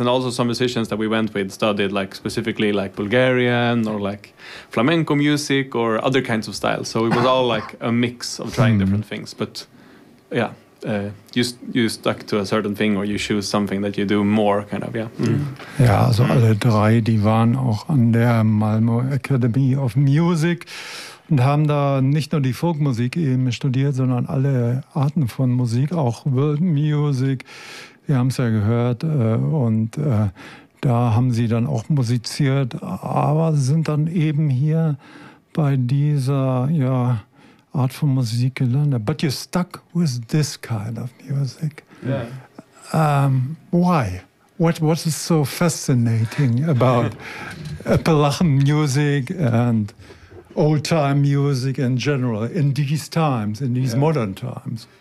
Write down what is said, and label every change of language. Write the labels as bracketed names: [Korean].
[English] And also some musicians that we went with studied like specifically like Bulgarian or like flamenco music or other kinds of styles. So it was all like a mix of trying different things. But yeah, you stuck to a certain thing, or you choose something that you do more, kind of, yeah. Mm. [German] Ja, also alle drei, die waren auch an der Malmö Academy of Music. Und haben da nicht nur die Folkmusik eben studiert, sondern alle Arten von Musik, auch World Music. Wir haben es ja gehört, und da haben sie dann auch musiziert, aber sind dann eben hier bei dieser Art von Musik gelandet. [English] But you're stuck with this kind of music. Yeah. Why? What is so fascinating about Appalachian music and old-time music in general, in these times, in these modern times?